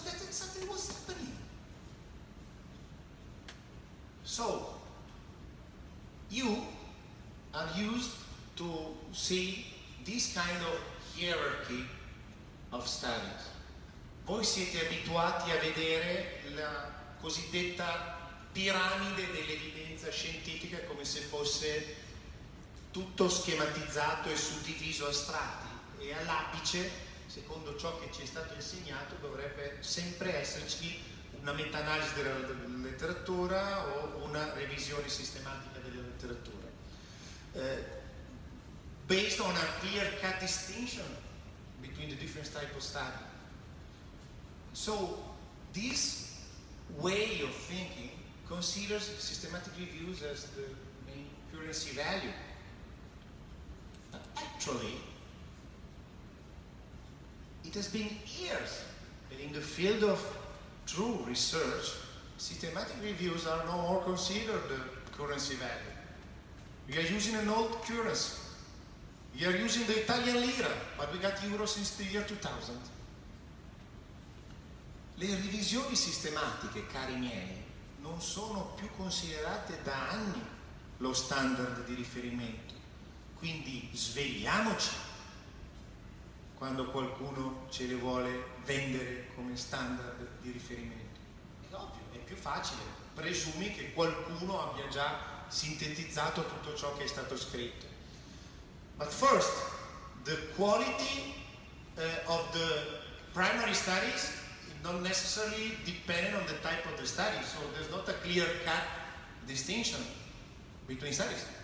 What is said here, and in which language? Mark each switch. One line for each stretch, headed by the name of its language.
English: something was happening. So, you are used to see this kind of hierarchy of studies.
Italian: Voi siete abituati a vedere la cosiddetta piramide dell'evidenza scientifica come se fosse tutto schematizzato e suddiviso a strati, e all'apice, secondo ciò che ci è stato insegnato, dovrebbe sempre esserci una meta-analisi della letteratura o una revisione sistematica della letteratura.
English: Based on a clear-cut distinction between the different types of study. So this way of thinking considers systematic reviews as the main currency value. But actually, it has been years that in the field of true research, systematic reviews are no more considered the currency value. We are using an old currency. We are using the Italian lira, but we got euro since the year 2000.
Italian: Le revisioni sistematiche, cari miei, non sono più considerate da anni lo standard di riferimento. Quindi svegliamoci quando qualcuno ce le vuole vendere come standard di riferimento. È ovvio, è più facile. Presumi che qualcuno abbia già sintetizzato tutto ciò che è stato scritto.
English: But first, the quality of the primary studies is not necessarily dependent on the type of the study. So there's not a clear-cut distinction between studies.